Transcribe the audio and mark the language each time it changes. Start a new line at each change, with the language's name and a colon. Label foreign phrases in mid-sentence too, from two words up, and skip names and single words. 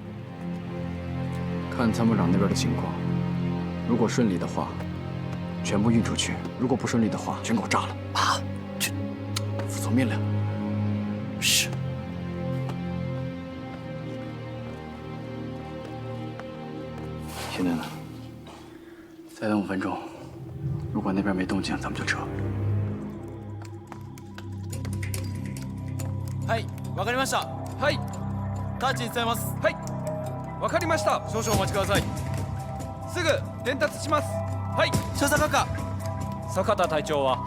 Chinese: 看参谋长那边的情况，如果顺利的话，全部运出去；如果不顺利的话，全给我炸了。啊，这服从命令。是。现在呢？再等5分钟，如果那边没动静，咱们就撤。
Japanese: はい、わかりました。はい、タッチに伝えます。はい、わかりました。少々お待ちください。すぐ伝達します。はい。少佐閣下、坂田隊長は